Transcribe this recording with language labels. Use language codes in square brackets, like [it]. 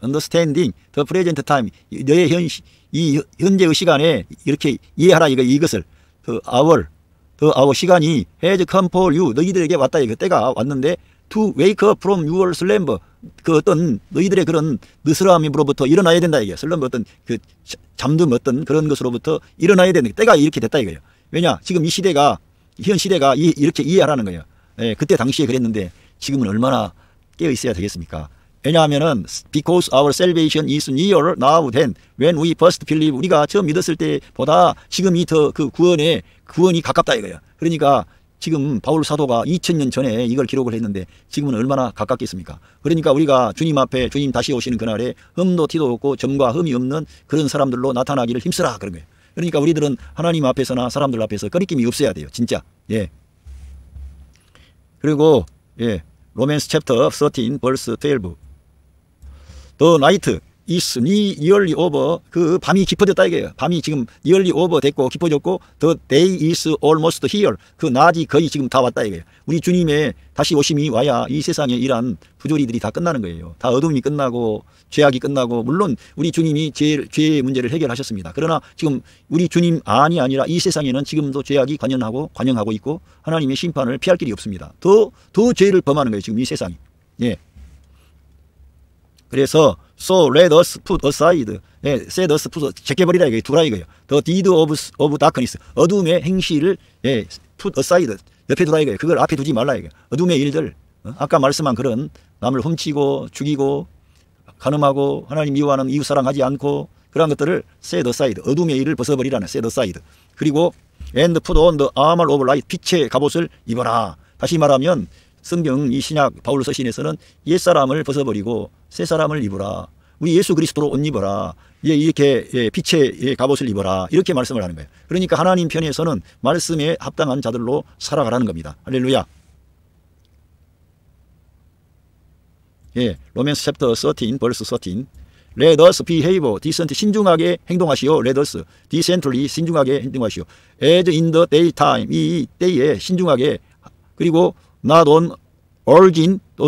[en] Understanding the present time [ko] 너의 이 현재의 시간에 이렇게 이해하라 이것을 our 시간이 [en] has come for you [ko] 너희들에게 왔다 이거 때가 왔는데 [en] to wake up from your slumber [ko] 어떤 너희들의 그런 느스러움으로부터 일어나야 된다 이게 슬럼버 어떤 잠든 어떤 그런 것으로부터 일어나야 되는 때가 이렇게 됐다 이거예요. 왜냐 지금 현 시대가 이렇게 이해하라는 거예요. 예, 그때 당시에 그랬는데 지금은 얼마나 깨어 있어야 되겠습니까? [en] 왜냐하면은 because our salvation is nearer now than when we first believe [ko] 우리가 처음 믿었을 때보다 지금이 더 구원이 가깝다 이거예요. 그러니까 지금 바울 사도가 2000년 전에 이걸 기록을 했는데 지금은 얼마나 가깝겠습니까? 그러니까 우리가 주님 앞에 주님 다시 오시는 그날에 흠도 티도 없고 점과 흠이 없는 그런 사람들로 나타나기를 힘쓰라 그런 거예요. 그러니까 우리들은 하나님 앞에서나 사람들 앞에서 꺼리낌이 없어야 돼요. 진짜. 예. 그리고 예. [en] 로맨스 챕터 13 verse 12. The night is nearly over. [ko] 밤이 깊어졌다 이거예요. 밤이 지금 [en] nearly over [ko] 됐고 깊어졌고 [en] the day is almost here. [ko] 낮이 거의 지금 다 왔다 이거예요. 우리 주님의 다시 오심이 와야 이 세상에 이러한 부조리들이 다 끝나는 거예요. 다 어둠이 끝나고 죄악이 끝나고 물론 우리 주님이 죄의 문제를 해결하셨습니다. 그러나 지금 우리 주님 아니라 이 세상에는 지금도 죄악이 관영하고 있고 하나님의 심판을 피할 길이 없습니다. 더 죄를 범하는 거예요. 지금 이 세상이. 예. 그래서 [en] so let us put [ko] aside, set us put 제껴버리라 이거예요. 두라 이거예요. [en] The deed of darkness, [ko] 어둠의 행실을 [en] put aside, [ko] 옆에 두라 이거예요. 그걸 앞에 두지 말라 이거예요. 어둠의 일들, 아까 말씀한 그런 남을 훔치고 죽이고 간음하고 하나님 미워하는 이웃 사랑하지 않고 그런 것들을 [en] set aside, [ko] 어둠의 일을 벗어버리라는 set aside. 그리고 [en] and put on the armor of light, [ko] 빛의 갑옷을 입어라. 다시 말하면 성경 이 신약 바울 서신에서는 옛사람을 벗어버리고 새사람을 입어라. 우리 예수 그리스도로 옷 입어라. 이렇게 빛의 갑옷을 입어라. 이렇게 말씀을 하는 거예요. 그러니까 하나님 편에서는 말씀에 합당한 자들로 살아가라는 겁니다. 할렐루야. [en] 예, 로맨스 챕터 13 verse 13. Let us behave decent [ko] 신중하게 행동하시오. [en] Let us decently 신중하게 행동하시오. As in the daytime [ko] 이 때에 신중하게 그리고 [en] not on urging